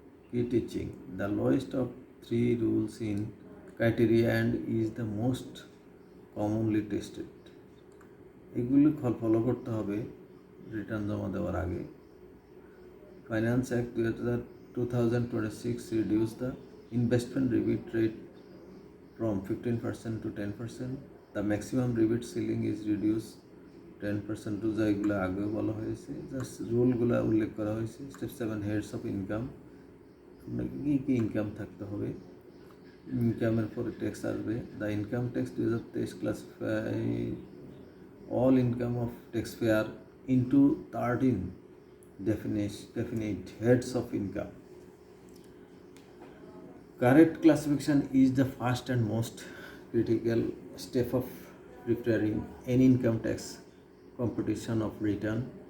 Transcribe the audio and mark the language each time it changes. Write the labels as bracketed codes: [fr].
[en] Key teaching: the lowest of three rules in criteria and is the most commonly tested. [bn] এগুলি follow করতে হবে return জমা দেওয়ার আগে। [en] Finance act 2026 reduce the investment rebate rate from 15% to 10%. The maximum rebate ceiling is reduce 10% to, [bn] যা এগুলো আগেও বলা হয়েছে, জাস্ট রুলগুলো উল্লেখ করা হয়েছে। স্টেপ 7 হেডস অফ ইনকাম, আপনাকে কী কী ইনকাম থাকতে হবে। ইনকামের পরে ট্যাক্স আসবে। [en] The income tax 2023 classify all income of taxpayer into 13 definite heads of income. Correct classification is the first and most critical step of preparing any income tax computation of return.